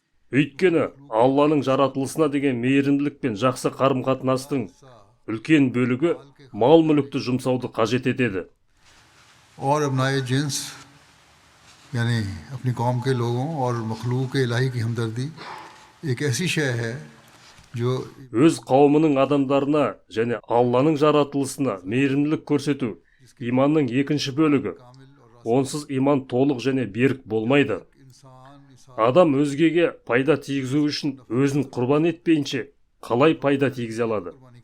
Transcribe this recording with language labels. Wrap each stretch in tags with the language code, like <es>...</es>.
<kk>Өйткені Алланың жаратылысына деген мейірімділік пен жақсы қарым-қатынастың үлкен бөлігі мал-мүлікті жұмсауды қажет етеді.</kk> <hi>और अपनाए जिन्स यानी अपनी कौम के लोगों और मखलूक इलाही की हमदर्दी एक ऐसी शय है जो</hi> <kk>өз қауымының адамдарына және Алланың жаратылысына мейірімділік көрсету иманның екінші бөлігі. Онсыз иман толық және берік болмайды. Адам өзгеге пайда тигізу үшін өзін құрбан етпейінше қалай пайда тигізе алады?</kk>